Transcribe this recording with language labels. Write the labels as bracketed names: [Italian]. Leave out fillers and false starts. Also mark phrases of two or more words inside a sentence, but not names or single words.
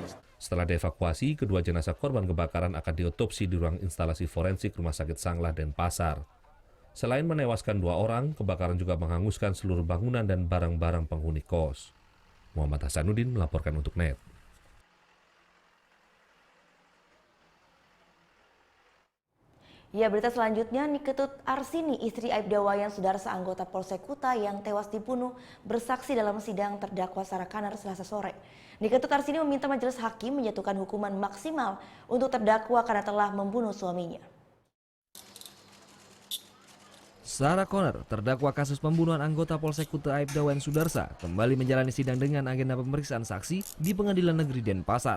[Indonesian] Setelah dievakuasi, kedua jenazah korban kebakaran akan diotopsi di ruang instalasi forensik Rumah Sakit Sanglah Denpasar. Selain menewaskan 2 orang, kebakaran juga menghanguskan seluruh bangunan dan barang-barang penghuni kos. Muhammad Hasanuddin melaporkan untuk NET. Ya, berita selanjutnya, Niketut Arsini, istri Aibda Wayan Sudarsa, anggota Polsek Kuta yang tewas dibunuh, bersaksi dalam sidang terdakwa Sarah Kanar Selasa sore. Niketut Arsini meminta majelis hakim menjatuhkan hukuman maksimal untuk terdakwa karena telah membunuh suaminya. Sarah Conner, terdakwa kasus pembunuhan anggota Polsek Kuta Aibda Wayan Sudarsa, kembali menjalani sidang dengan agenda pemeriksaan saksi di Pengadilan Negeri Denpasar.